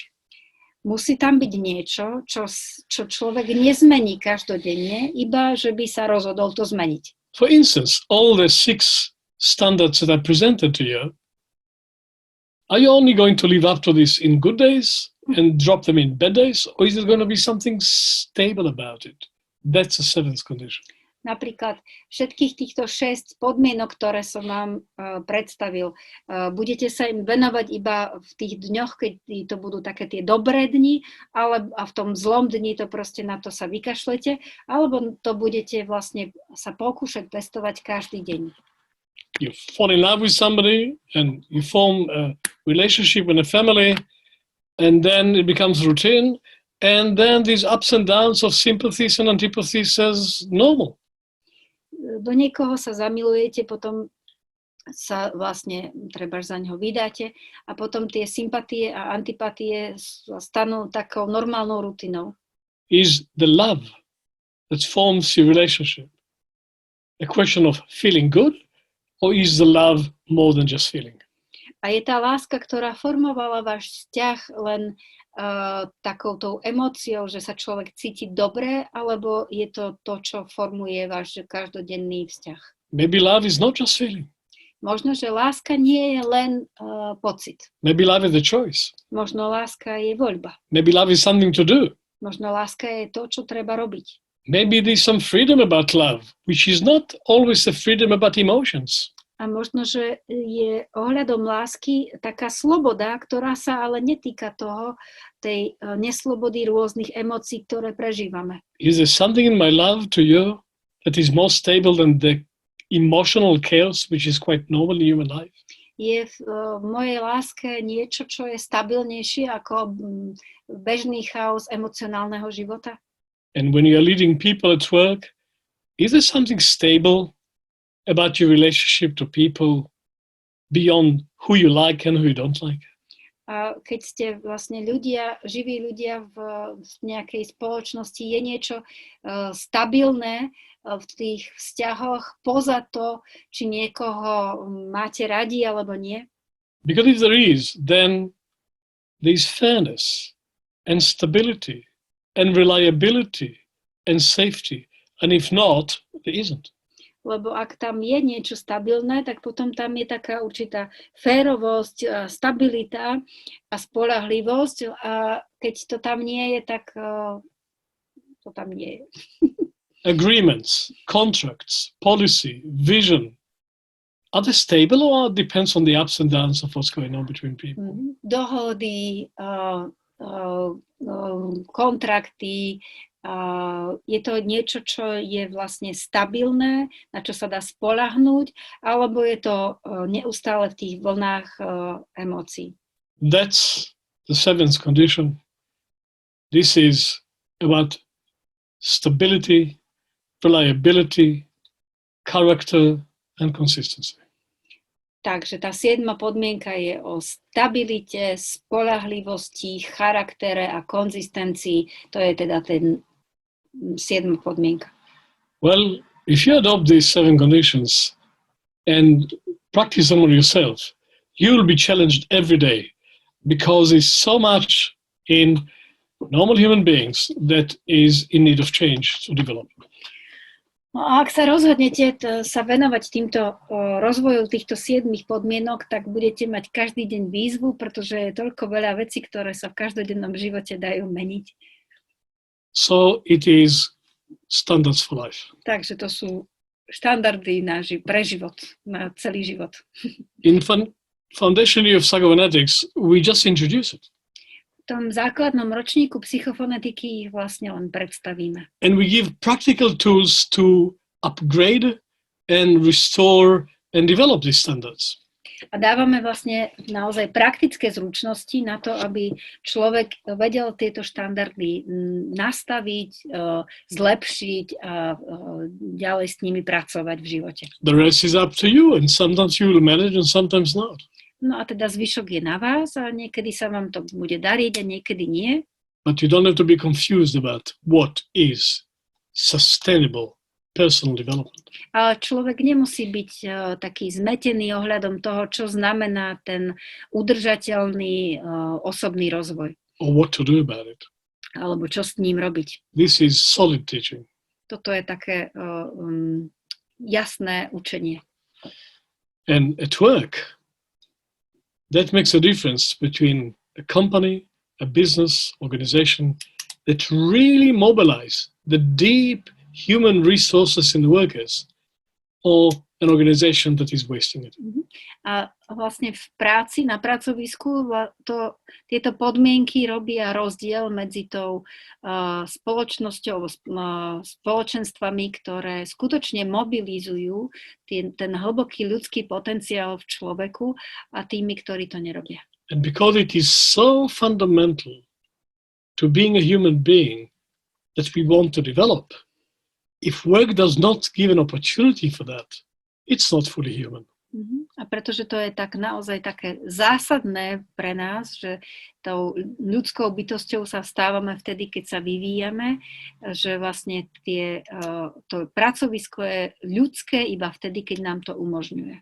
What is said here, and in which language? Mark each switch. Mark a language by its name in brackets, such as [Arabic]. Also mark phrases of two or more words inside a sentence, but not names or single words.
[Slovak] Musí tam byť niečo, čo človek nezmení každodenne, iba že by sa rozhodol to zmeniť. [English] For instance, all the 6 standards that I presented to you, are you only going to live up to this in good days and drop them in bad days, or is there going to be something stable about it? That's the seventh condition. [Slovak] Napríklad všetkých týchto 6 podmienok, ktoré som vám predstavil, budete sa im venovať iba v tých dňoch, keď to budú také tie dobré dni, a v tom zlom dni to proste na to sa vykašlete, alebo to budete vlastne sa pokúšať pestovať každý deň. [English] You fall in love with somebody and you form a relationship in a family, and then it becomes routine, and then these ups and downs of sympathies and antipathies as normal. [Slovak] Do niekoho sa zamilujete, potom sa vlastne treba za ňoho vydáte a potom tie sympatie a antipatie stanú takou normálnou rutinou. [English] Is the love that forms your relationship a question of feeling good, or is the love more than just feeling? [Slovak] A je tá láska, ktorá formovala váš vzťah len takoutou emóciou, že sa človek cíti dobre, alebo je to to, čo formuje váš každodenný vzťah? [English] Maybe love is not just feeling. [Slovak] Možno, že láska nie je len pocit. [English] Maybe love is a choice. [Slovak] Možno láska je voľba. [English] Maybe love is something to do. [Slovak] Možno láska je to, čo treba robiť. [English] Maybe there's some freedom about love, which is not always the freedom about emotions. [Slovak] A možno, že je ohľadom lásky taká sloboda, ktorá sa ale netýka tej neslobody rôznych emócií, ktoré prežívame. [English] Is there something in my love to you that is more stable than the emotional chaos, which is quite normal in human life? [Slovak] Je v mojej láske niečo, čo je stabilnejšie ako bežný chaos emocionálneho života? [English] And when you're leading people at work, is there something stable about your relationship to people beyond who you like and who you don't like? [Slovak] A keď ste vlastne živí ľudia v nejakej spoločnosti, je niečo stabilné v tých vzťahoch poza to, či niekoho máte radi alebo nie? [English] Because if there is, then there is fairness and stability and reliability and safety. And if not, there isn't. [Slovak] Lebo ak tam je niečo stabilné, tak potom tam je taká určitá férovosť, stabilita a spoľahlivosť. A keď to tam nie je, tak to tam nie je. [English] Agreements, contracts, policy, vision, are they stable or depends on the ups and downs of what's going on between people? [Slovak] Dohody, kontrakty, je to niečo, čo je vlastne stabilné, na čo sa dá spoľahnúť, alebo je to neustále v tých vlnách emócií. [English] That's the seventh condition. This is about stability, reliability, character and consistency. [Slovak] Takže tá 7. podmienka je o stabilite, spoľahlivosti, charaktere a konzistencii. To je teda ten 7. podmienka. [English] Well, if you adopt these 7 conditions and practice them on yourself, you will be challenged every day because there's so much in normal human beings that is in need of change to develop. [Slovak] No a ak sa rozhodnete sa venovať týmto rozvoju týchto 7 podmienok, tak budete mať každý deň výzvu, pretože je toľko veľa vecí, ktoré sa v každodennom živote dajú meniť. [English] So it is standards for life. [Slovak] Takže to sú štandardy pre život, na celý život. [English] In foundation year of psychophonetics, we just introduce it. [Slovak] V tom základnom ročníku psychofonetiky ich vlastne len predstavíme. [English] And we give practical tools to upgrade and restore and develop these standards. [Slovak] A dávame vlastne naozaj praktické zručnosti na to, aby človek vedel tieto štandardy nastaviť, zlepšiť a ďalej s nimi pracovať v živote. [English] The rest is up to you and sometimes you will manage and sometimes not. [Slovak] No a teda zvyšok je na vás a niekedy sa vám to bude dariť a niekedy nie. [English] But you don't have to be confused about what is sustainable personal development. [Slovak] Ale človek nemusí byť taký zmetený ohľadom toho, čo znamená ten udržateľný osobný rozvoj. [English] Or what to do about it. [Slovak] Alebo čo s ním robiť. [English] This is solid teaching. [Slovak] Toto je také jasné učenie. [English] And at work, that makes a difference between a company, a business, organization that really mobilize the deep human resources in the workers or an organization that is wasting it. [Slovak] A vlastne v práci, na pracovisku tieto podmienky robia rozdiel medzi tou spoločnosťou, spoločenstvami, ktoré skutočne mobilizujú ten hlboký ľudský potenciál v človeku a tými, ktorí to nerobia. [English] And because it is so fundamental to being a human being that we want to develop, if work does not give an opportunity for that, it's not fully human. [Slovak] A pretože to je tak naozaj také zásadné pre nás, že tou ľudskou bytosťou sa stávame vtedy, keď sa vyvíjame, že vlastne to pracovisko je ľudské iba vtedy, keď nám to umožňuje.